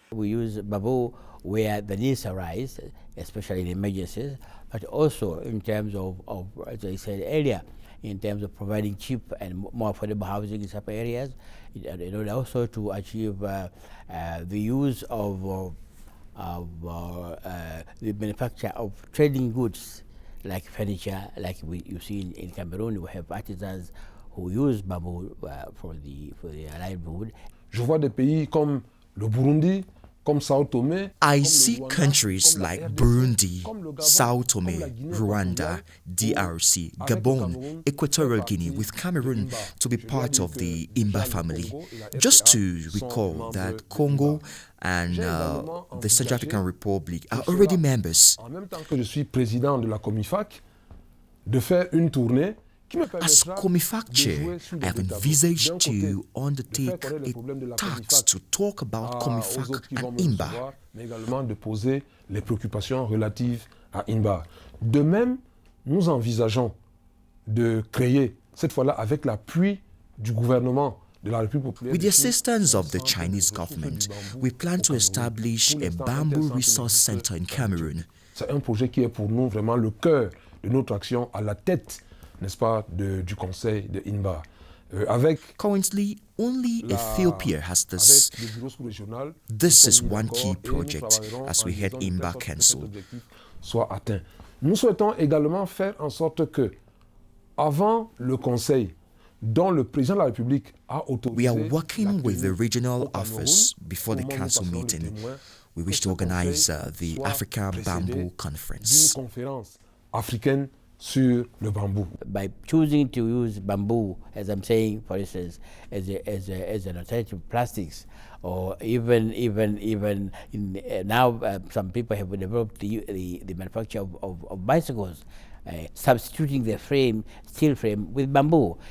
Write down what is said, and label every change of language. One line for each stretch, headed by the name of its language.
English: We use bamboo where the needs arise, especially in emergencies, but also in terms of as I said earlier, in terms of providing cheap and more affordable housing in some areas, and also to achieve the use of the manufacture of trading goods like furniture, like you see in Cameroon. We have artisans who use bamboo for the livelihood.
French: Je vois des pays comme le Burundi, comme Sao Tome.
English: I see countries like Burundi, Sao Tome, Rwanda, DRC, Gabon, Equatorial Guinea with Cameroon to be part of the INBAR family. Just to recall that Congo and the Central African Republic are already members.
French: En même temps que je suis président de la Comifac, de faire une tournée.
English: As Comifac chair, I have envisaged to undertake a task to talk about Comifac and INBAR.
French: Mais également de poser les préoccupations relatives à INBAR. De même, nous envisageons de créer, cette fois-là avec l'appui du gouvernement de la République populaire.
English: With the assistance of the Chinese government, we plan to establish a bamboo resource center in Cameroon.
French: C'est un projet qui est pour nous vraiment le cœur de notre action à la tête, n'est-ce pas, du conseil de INBAR.
English: Currently, only Ethiopia has this. This is one key project as we head INBAR Council.
French: Soit atteint. Nous souhaitons également faire en sorte que, avant le conseil, dont le président de la République a autorisé.
English: We are working with the regional office before the council meeting. We wish to organize the African Bamboo Conference.
French: Une conférence africaine sur le bambou.
English: By choosing to use bamboo, as I'm saying, for instance, as an alternative to plastics, or even in now some people have developed the manufacture of bicycles, substituting the steel frame with bamboo.